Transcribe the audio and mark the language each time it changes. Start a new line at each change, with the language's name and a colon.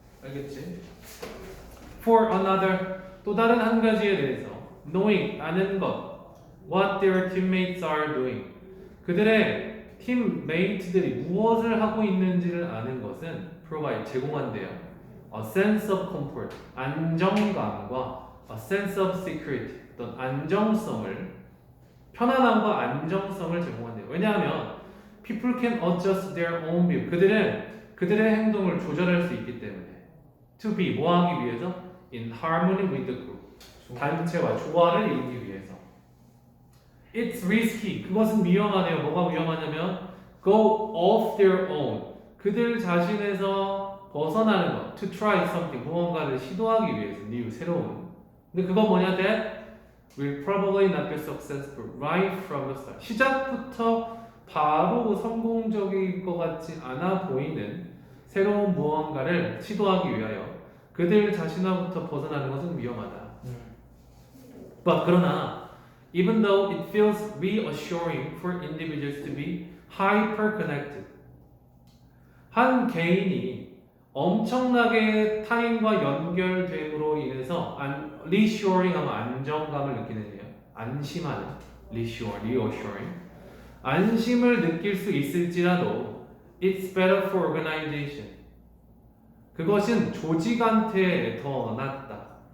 Korean: 알겠지? For another 또 다른 한 가지에 대해서 knowing 아는 것 what their teammates are doing 그들의 팀메이트들이 무엇을 하고 있는지를 아는 것은 provide 제공한대요.
English: A sense of comfort 안정감과 a sense of security 어떤 안정성을 편안함과 안정성을 제공한대요.
Korean: 왜냐하면 people can adjust their own view 그들은 그들의 행동을 조절할 수 있기 때문에 to be 뭐 하기 위해서 in harmony with the group 단체와 조화를 이루기 위해서 it's risky 그것은 위험하네요. 뭐가 위험하냐면 go off their own 그들 자신에서 벗어나는 것 to try something 무언가를 시도하기 위해서 new 새로운 근데 그건 뭐냐 that will probably not be successful right from the start 시작부터 바로 성공적일 것 같지 않아 보이는 새로운 무언가를 시도하기 위하여 그들 자신으로부터 벗어나는 것은 위험하다.
English: But 그러나 even though it feels reassuring for individuals to be hyper-connected 한 개인이 엄청나게 타인과 연결됨으로 인해서 reassuring 하면 안정감을 느끼는 일이에요.
Korean: 안심하는 reassuring 안심을 느낄 수 있을지라도 it's better for organization 그것은 조직한테 더 낫다.